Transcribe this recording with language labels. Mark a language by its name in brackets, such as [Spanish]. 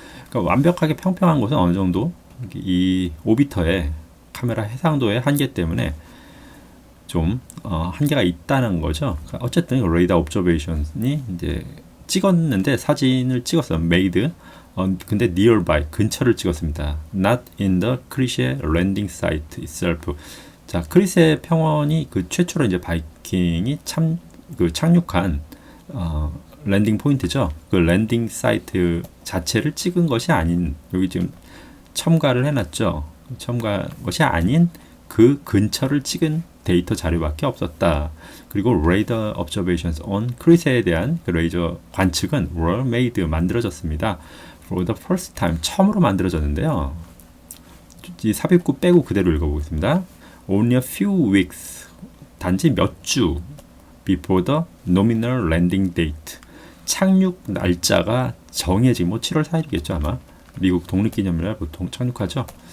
[Korean] 그러니까 완벽하게 평평한 곳은 어느 정도 이 오비터의 카메라 해상도의 한계 때문에 좀 한계가 있다는 거죠. 그러니까 어쨌든 레이더 옵저베이션이 이제 찍었는데 사진을 찍었어요. made 근데 nearby 근처를 찍었습니다. [English] Not in the Chrysae landing site itself. [Korean] 자, 크리세 평원이 그 최초로 이제 바이킹이 그 착륙한 랜딩 포인트죠. 그 랜딩 사이트 자체를 찍은 것이 아닌 여기 지금 첨가를 해놨죠. 첨가 것이 아닌 그 근처를 찍은 데이터 자료밖에 없었다. 그리고 [English] radar observations on [Korean] 크리세에 대한 그 레이저 관측은 [English] were made [Korean] 만들어졌습니다. [English] For the first time [Korean] 처음으로 만들어졌는데요. 이 삽입구 빼고 그대로 읽어보겠습니다. [English] Only a few weeks [Korean] 단지 몇 주 [English] before the nominal landing date [Korean] 착륙 날짜가 정해진 뭐 7월 4일이겠죠 아마 미국 독립기념일날 보통 착륙하죠.